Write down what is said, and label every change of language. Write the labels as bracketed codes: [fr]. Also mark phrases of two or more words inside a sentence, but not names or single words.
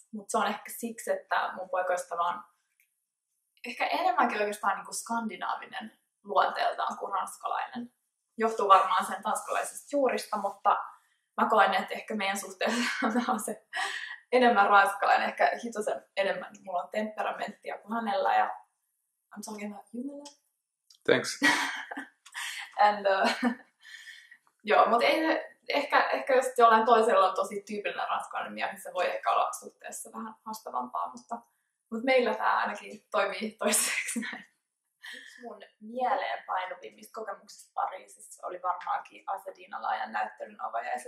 [fi] Mutta se on ehkä siksi, että mun poikaystävä on ehkä enemmänkin oikeastaan niin kuin skandinaavinen luonteeltaan kuin ranskalainen. Johtuu varmaan sen tanskalaisesta juurista, mutta mä koen, että ehkä meidän suhteessa on se enemmän ranskalainen, ehkä hitosen enemmän. Mulla on temperamenttia kuin hänellä ja [en] I'm talking about you, [fi] Mela. [en] Thanks. And, [fi] joo, mutta ehkä jos jollain toisella on tosi tyypillinen ranskalainen mies, niin se voi ehkä olla suhteessa vähän haastavampaa, mutta meillä tämä ainakin toimii toiseksi näin. Yksi mun mieleen painuvimmista kokemuksista Pariisissa oli varmaankin Asedinalaajan näyttelyn avajaiset.